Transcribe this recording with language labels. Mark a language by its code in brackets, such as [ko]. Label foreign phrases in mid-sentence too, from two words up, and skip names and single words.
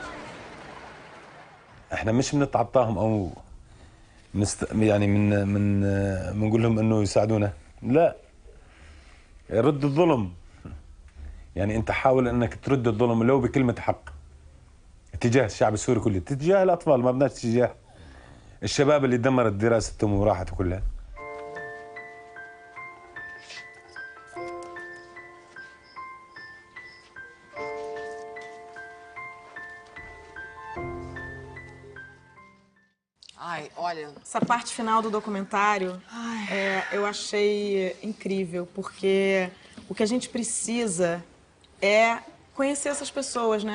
[ar] احنا مش بنتعطاهم او يعني بنقول لهم انه يساعدونا، لا، رد الظلم. يعني انت حاول انك ترد الظلم لو بكلمة حق تجاه الشعب السوري كله، تجاه الاطفال، ما بدناش تجاه الشباب اللي دمرت دراستهم وراحت كلها. [pt] Ai, olha... Essa parte final do documentário eu achei incrível, porque o que a gente precisa é conhecer essas pessoas, né?